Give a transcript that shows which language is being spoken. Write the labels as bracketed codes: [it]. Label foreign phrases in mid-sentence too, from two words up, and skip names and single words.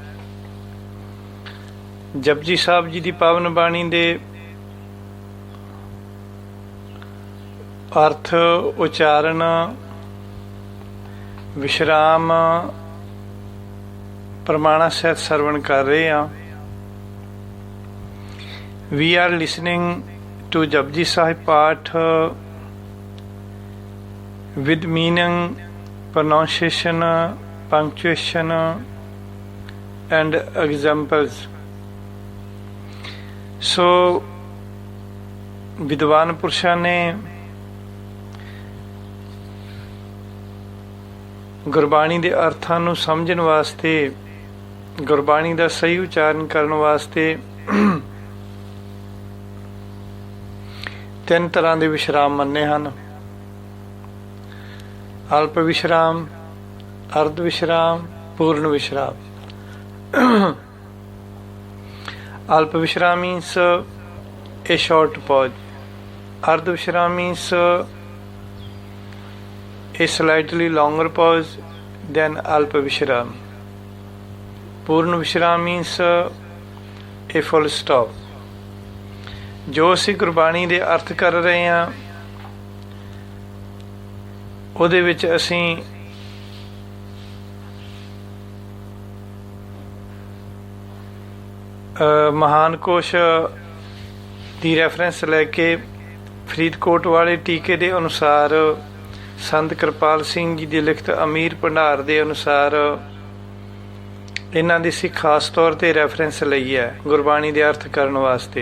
[pa] ਜਪਜੀ ਸਾਹਿਬ ਜੀ ਦੀ ਪਾਵਨ ਬਾਣੀ ਦੇ ਅਰਥ, ਉਚਾਰਨ, ਵਿਸ਼ਰਾਮ, ਪ੍ਰਮਾਣਾ ਸਹਿਤ ਸਰਵਣ ਕਰ ਰਹੇ ਹਾਂ। [en] We are listening to Japji Sahib Path with meaning, pronunciation, punctuation and examples. [pa] So ਵਿਦਵਾਨ ਪੁਰਸ਼ਾਂ ਨੇ ਗੁਰਬਾਣੀ ਦੇ ਅਰਥਾਂ ਨੂੰ ਸਮਝਣ ਵਾਸਤੇ, ਗੁਰਬਾਣੀ ਦਾ ਸਹੀ ਉਚਾਰਨ ਕਰਨ ਵਾਸਤੇ ਤਿੰਨ ਤਰ੍ਹਾਂ ਦੇ ਵਿਸ਼ਰਾਮ ਮੰਨੇ ਹਨ: ਅਲਪ ਵਿਸ਼ਰਾਮ, ਅਰਧ ਵਿਸ਼ਰਾਮ, ਪੂਰਨ ਵਿਸ਼ਰਾਮ। ਅਲਪ ਵਿਸ਼ਰਾਮ [en] means a short pause. [pa] ਅਰਧ ਵਿਸ਼ਰਾਮ [en] means a slightly longer pause than [pa] ਅਲਪ ਵਿਸ਼ਰਾਮ. ਪੂਰਨ ਵਿਸ਼ਰਾਮ [en] means a full stop. [pa] ਜੋ ਅਸੀਂ ਗੁਰਬਾਣੀ ਦੇ ਅਰਥ ਕਰ ਰਹੇ ਹਾਂ, ਉਹਦੇ ਵਿੱਚ ਅਸੀਂ ਮਹਾਨ ਕੋਸ਼ ਦੀ ਰੈਫਰੈਂਸ ਲੈ ਕੇ ਫਰੀਦਕੋਟ ਵਾਲੇ ਟੀਕੇ ਦੇ ਅਨੁਸਾਰ, ਸੰਤ ਕਿਰਪਾਲ ਸਿੰਘ ਜੀ ਦੀ ਲਿਖਤ ਅਮੀਰ ਭੰਡਾਰ ਦੇ ਅਨੁਸਾਰ ਇਹਨਾਂ ਦੀ ਅਸੀਂ ਖਾਸ ਤੌਰ 'ਤੇ ਰੈਫਰੈਂਸ ਲਈ ਹੈ ਗੁਰਬਾਣੀ ਦੇ ਅਰਥ ਕਰਨ ਵਾਸਤੇ।